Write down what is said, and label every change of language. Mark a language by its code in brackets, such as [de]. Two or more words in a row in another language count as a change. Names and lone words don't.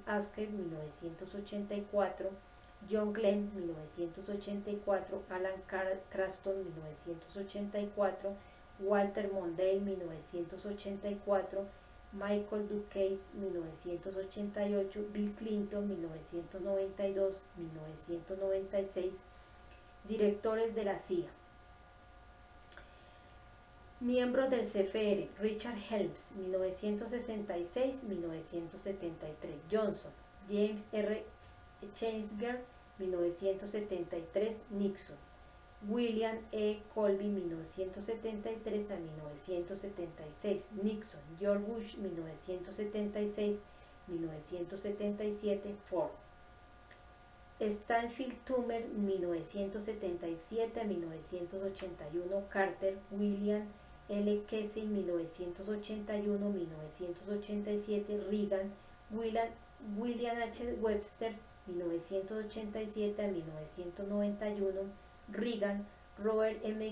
[es] Asker, 1984 John Glenn, 1984 Alan Cranston, 1984 Walter Mondale, 1984 Michael Dukakis, 1988 Bill Clinton, 1992-1996 Directores de la CIA. Miembros del CFR: Richard Helms, 1966-1973 Johnson, James R. Chesger, 1973 Nixon, William E. Colby, 1973 a 1976 Nixon, George Bush, 1976-1977 Ford, Stanfield Turner, 1977 a 1981 Carter, William L. Casey, 1981-1987 Reagan, William H. Webster, 1987 a 1991 Reagan, Robert M.